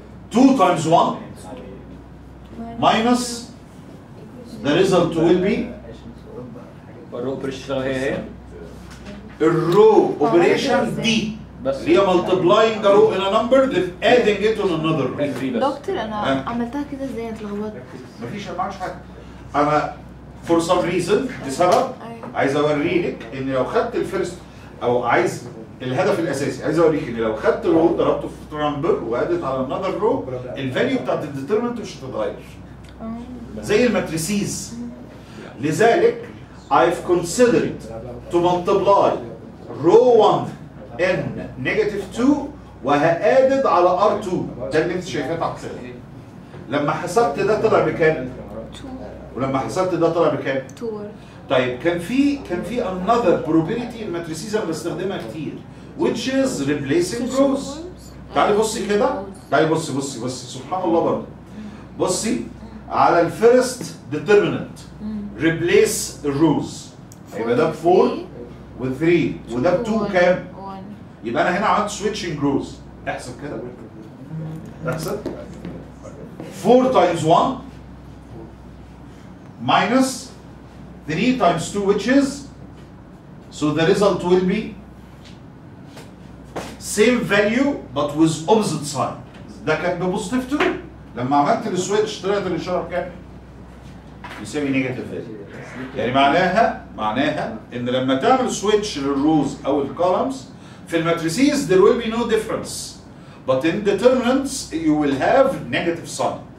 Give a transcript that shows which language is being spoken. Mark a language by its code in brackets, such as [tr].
[en] 2 times 1 minus the result will be [ar] الرو اوبريشن هي الرو اوبريشن دي بس [en] اللي هي multiplying a row in a number then adding it on another row. [ar] دكتور انا عملتها كده ازاي اتلخبطت؟ مفيش معكش حاجه. انا for some reason لسبب عايز اوريك ان لو خدت الفيرست او عايز الهدف الاساسي عايز اوريك ان لو خدت رو ضربته في نمبر وادت على another رو الفاليو بتاعت الديترمنت مش هتتغير زي الماتريسيز. لذلك I've considered to multiply row 1 n negative 2 وهادد على R2 ده اللي انت شايفاه تحت. لما حسبت ده طلع بكام؟ 2 ولما حسبت ده طلع بكام؟ 2. طيب كان في another probability الماتريسيز انا بستخدمها كتير which is replacing rows. تعالي بصي كده، تعالي بصي سبحان الله برضه. بصي على الفيرست determinant replace الروز هيبقى ده ب 4 و 3 وده ب 2 كام؟ يبقى انا هنا عملت switching rows. [en] احسب كده احسب 4 times 1 minus 3 times 2 which is so the result will be same value but with opposite sign. [ar] ده كان ببوزيتيف 2 لما عملت السويتش طلعت الاشاره بكام؟ يساوي نيجاتيف فاليو. [en] يعني معناها ان لما تعمل سويتش للروز او الكولمز في الماتريسيز there will be no difference but in determinants you will have negative sign.